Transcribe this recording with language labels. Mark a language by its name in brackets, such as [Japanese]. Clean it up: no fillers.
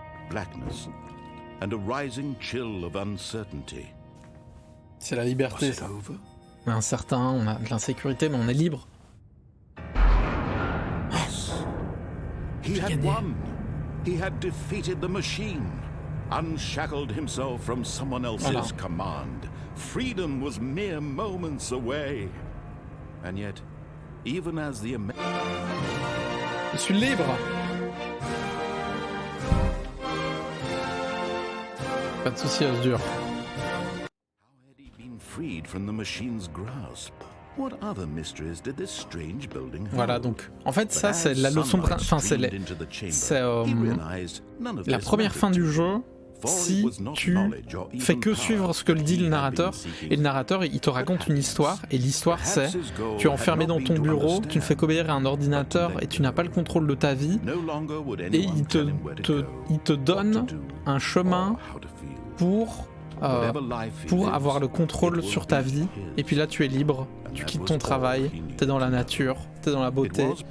[English] Blackness and a rising chill of uncertainty. [French] C'est la liberté, ça. On est incertain, on a de l'insécurité, mais on est libre. [English] He had won. He had defeated the machine. Unshackled himself from someone else's command. Freedom was mere moments away. And yet, even as the... [French] Je suis libre. Pas de soucis, Osdur. [English] How had he been freed from the machine's grasp? What other mysteries did this strange building hold? [French] Voilà, donc en fait ça c'est la leçon, enfin c'est la première fin du jeu. Si tu fais que suivre ce que le dit le narrateur, et le narrateur il te raconte une histoire, et l'histoire c'est tu es enfermé dans ton bureau, tu ne fais qu'obéir à un ordinateur et tu n'as pas le contrôle de ta vie, et il te donne un chemin pour avoir le contrôle sur ta vie, et puis là tu es libre, tu quittes ton travail, t'es dans la nature, t'es dans la beauté.